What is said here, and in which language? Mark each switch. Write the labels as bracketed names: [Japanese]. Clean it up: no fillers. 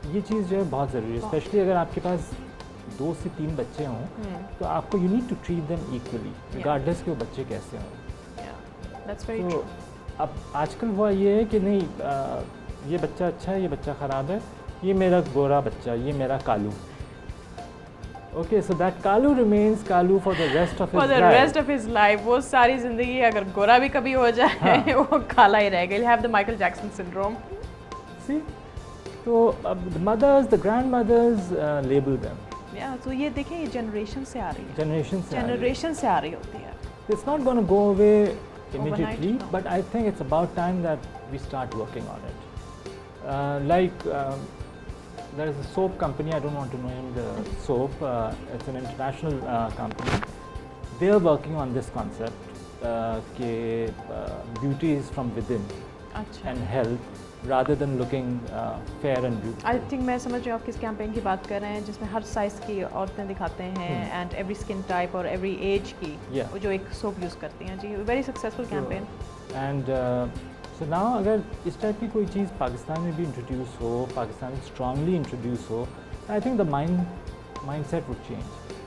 [Urdu] یہ چیز جو ہے بہت ضروری ہے, اسپیشلی اگر آپ کے پاس 2 سے 3 بچے ہوں تو آپ کو [English] you need to treat them equally, regardless [Urdu] کہ وہ بچے کیسے ہوں. [English] That's very [Urdu] تو [English] true. [Urdu] اب آج کل ہوا یہ ہے کہ نہیں, یہ بچہ اچھا ہے, یہ بچہ خراب ہے, یہ میرا گورا بچہ, یہ میرا کالو. [English] okay, so that Kalu remains Kalu for the rest of For the rest of his life, [Urdu] وہ ساری زندگی اگر گورا بھی کبھی ہو جائے وہ کالا ہی رہے گا. [English] He'll have the Michael Jackson syndrome. See. [Urdu] تو اب [English] Mothers, the grandmothers label them. Yeah, so [Urdu] یہ دیکھیں یہ جنریشن سے آ رہی ہے, جنریشن سے جنریشن سے آ رہی ہوتی ہے. [English] It's not going to go away immediately, no. but I think it's about time that we start working on it. Like there is a soap company, I don't want to name the soap, it's an international company. They are working on this concept کہ beauty is from within [Urdu] اچھا, [English] and health rather than looking fair and beautiful. I think [Urdu] میں سمجھ رہی ہوں آپ کس campaign کی بات کر رہے ہیں, جس میں ہر سائز کی عورتیں دکھاتے ہیں, [English] and every skin type [Urdu] اور ایوری ایج کی, [English] Yeah. [Urdu] وہ جو ایک سوپ یوز کرتی ہیں. [English] جی, very successful campaign. And so now [Urdu] اگر اس ٹائپ کی کوئی چیز پاکستان میں بھی انٹروڈیوس ہو, پاکستان میں strongly introduce ہو, [English] I think the mind set with change.